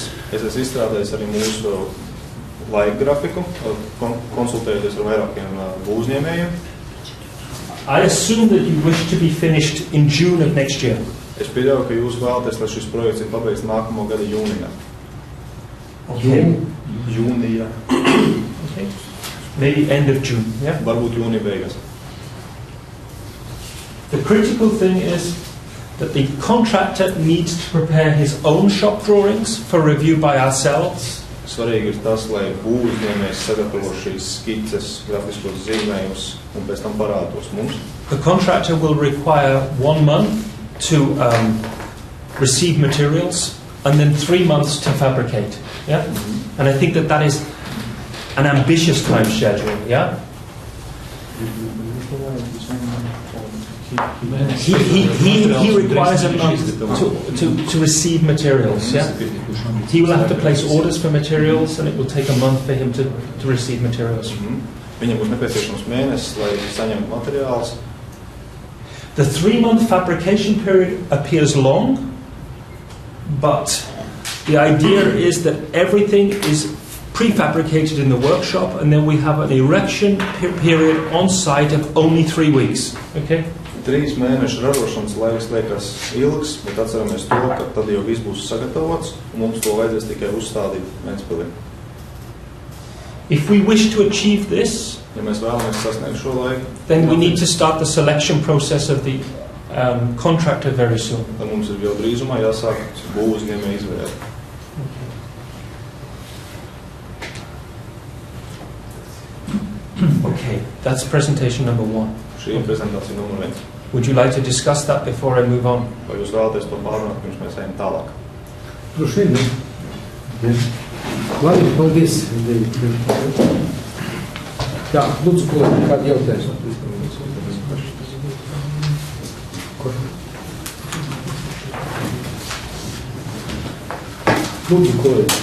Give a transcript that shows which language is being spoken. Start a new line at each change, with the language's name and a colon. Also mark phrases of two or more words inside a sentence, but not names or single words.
Latvian: Es esmu izstrādājis arī mūsu laika grafiku, konsultējoties ar vairākiem uzņēmējiem.
English: I assume that you wish to be finished in June of next year.
Latvian: Es pieļauju, ka jūs vēlaties, lai šis projekts ir pabeigts nākamo gada jūnijā.
English: Okay.
Latvian: Jūnijā.
English: Okay. Maybe end of June. Yeah.
Latvian: Varbūt jūnija beigās.
English: The critical thing is that the contractor needs to prepare his own shop drawings for review by ourselves.
Latvian: Svarīgi ir tas, lai būvniecējs sagatavo šīs skices, grafiskos zīmējumus un pēc tam parādos mums.
English: The contractor will require 1 month to receive materials and then 3 months to fabricate. Yeah? And I think that is an ambitious time schedule. Yeah? He requires a month to receive materials. Yeah? He will have to place orders for materials, and it will take a month for him to receive materials.
Latvian: Viņam būs nepieciešams mēnesis, lai saņemtu materiālus.
English: The 3-month fabrication period appears long, but the idea is that everything is prefabricated in the workshop, and then we have an erection period on site of only 3 weeks. Okay?
Latvian: 3 mēnešu ražošanas laiks liekas ilgs, bet atceramies to, ka tad jau viss būs sagatavots, un mums to vajadzēs tikai uzstādīt Ventspilī.
English: If we wish to achieve this,
Latvian: ja mēs vēlamies sasniegt šo laiku,
English: then we need to start the selection process of the contractor very soon.
Latvian: Tad mums ir jau drīzumā jāsāk būvniecēja izvēle.
English: Okay, that's presentation number 1.
Latvian: Šī ir prezentācija numur 1.
English: Would you like to discuss that before I move on?
Latvian: Vai jūs vēlaties to pārunāt, pirms mēs ejam tālāk? Droši vien, ne? Labi, paldies. Jā, lūdzu, kādi jautājumi? Lūdzu, kolēģi.